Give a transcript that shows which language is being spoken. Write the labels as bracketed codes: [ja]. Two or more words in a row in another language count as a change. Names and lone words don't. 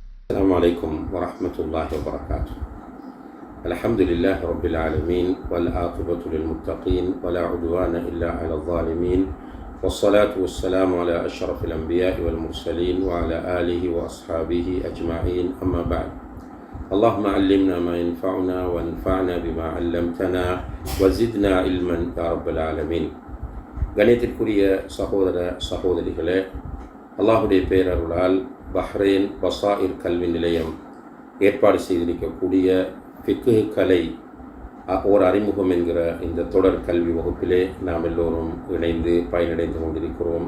[ar] السلام عليكم ورحمة الله وبركاته. الحمد لله رب العالمين والعاقبة للمتقين ولا عدوان إلا على الظالمين والصلاة والسلام على أشرف الأنبياء والمرسلين وعلى آله وأصحابه أجمعين. أما بعد، اللهم علمنا ما ينفعنا وانفعنا بما علمتنا وزدنا علما يا رب العالمين. [ta] கணியத்திற்குரிய சகோதர சகோதரிகளே, அல்லாஹுடைய பேரருளால் பஹ்ரைன் பசாயிர் கல்வி நிலையம் ஏற்பாடு செய்திருக்கக்கூடிய ஃபிக்ஹ் கலை ஓர் அறிமுகம் என்கிற இந்த தொடர் கல்வி வகுப்பிலே நாம் எல்லோரும் இணைந்து பயனடைந்து கொண்டிருக்கிறோம்.